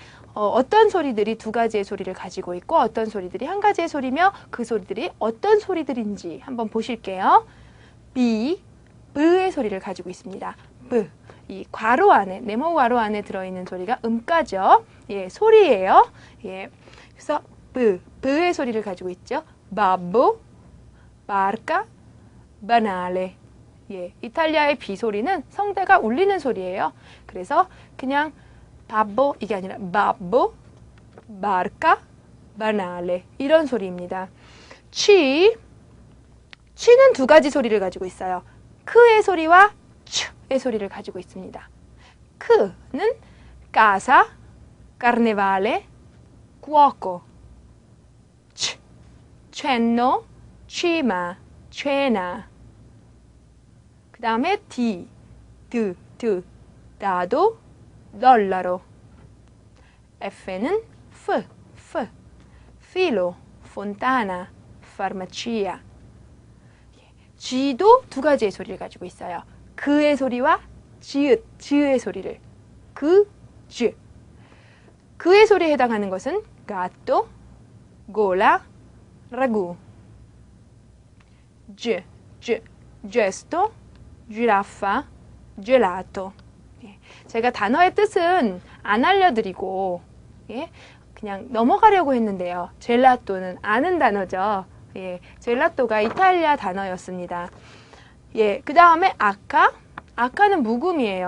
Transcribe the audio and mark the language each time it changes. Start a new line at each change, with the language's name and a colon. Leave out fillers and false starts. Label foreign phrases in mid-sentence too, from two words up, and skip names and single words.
Korean: 어떤 소리들이 두 가지의 소리를 가지고 있고 어떤 소리들이 한 가지의 소리며 그 소리들이 어떤 소리들인지 한번 보실게요. B, B의 소리를 가지고 있습니다. B. 이 괄호 안에, 네모 괄호 안에 들어있는 소리가 음가죠. 예, 소리예요. 예. 그래서 B, B의 소리를 가지고 있죠.
Italian: babbo, barca, banale.
Korean: 예, 이탈리아의 B 소리는 성대가 울리는 소리예요. 그래서 그냥 babbo 이게 아니라
Italian: babbo, barca, banale
Korean: 이런 소리입니다. 취는 두 가지 소리를 가지고 있어요. 크의 소리와 츠의 소리를 가지고 있습니다.
Italian: 크는 casa, carnevale, cuoco. cenno, cima, cena.
Korean: 그 다음에
Italian: dado, dollaro. F는 filo, fontana, farmacia.
Korean: G도 두 가지의 소리를 가지고 있어요. 그의 소리와 지읒의 소리를. 그, 쥐. 그의 소리에 해당하는 것은
Italian: gatto, gola, ragù.
Korean: 쥐, 쥐,
Italian: gesto, giraffa, gelato.
Korean: 예, 제가 단어의 뜻은 안 알려드리고 예, 그냥 넘어가려고 했는데요. 젤라또는 아는 단어죠. 예, 젤라또가 이탈리아 단어였습니다. 예, 그 다음에 아카는 묵음이에요.